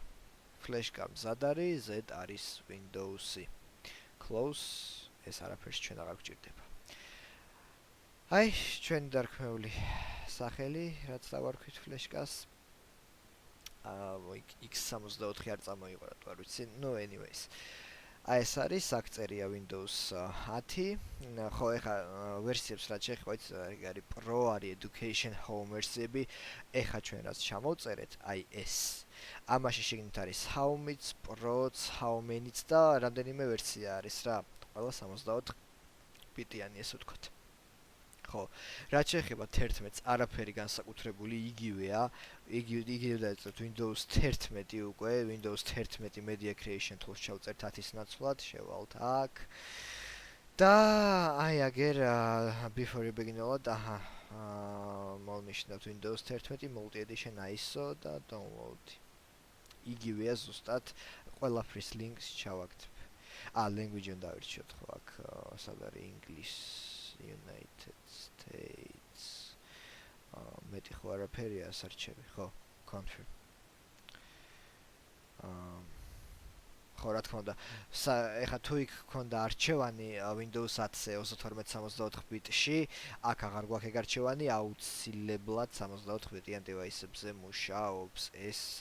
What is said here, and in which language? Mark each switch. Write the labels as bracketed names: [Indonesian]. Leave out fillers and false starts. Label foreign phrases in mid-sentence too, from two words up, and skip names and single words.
[Georgian] ფლეშკა მზად არის, Z არის Windows-ი. Close, ეს არაფერს ჩვენ აღარ გვჭირდება. აი, ჩვენი დარქმეული სახელი, რაც დავარქვით ფლეშკას. x64 არ წამოიყარა თუ არ ვიცი. [English] No anyways. [Georgian] აი ეს არის, აქ წერია Windows 10. ხო, ეხა ვერსიებს რაც შეხვდით, არის Pro, არის Education, Home ვერსიები. ეხა ჩვენ რაც ჩამოვწერეთ, აი ეს. ამაში შეგნით არის Home-იც, Pro-ც, Home-იც და რამდენიმე ვერსია არის რა. ყველა 64 ბიტიანი ესე ვთქვათ. ხო, რაც შეეხება 11-ს, არაფერი განსაკუთრებული იგივეა. იგივე დაიწყებთ Windows 11 უკვე, Windows 11 Media Creation Tools ჩავწერთ 10-ის ნაცვლად, შევალთ აქ. და აი აგერ [English] before you begin all [Georgian] მოვნიშნავთ Windows 11 Multi Edition ISO და download. იგივეა ზუსტად ყველაფრის links ჩავაგდებ. language უნდა დავირჩიოთ ხო აქ სად არის English United States. მეტი ხო არაფერია სარჩები, ხო? Confirm. ხო რა თქმა უნდა ეხა თუ იქ ქონდა არჩევანი Windows 10-ზე 3264 ბიტში აქ აღარ გვაქვს ეგ არჩევანი აუცილებლად 64 ბიტიან დევაისებზე მუშაობს ეს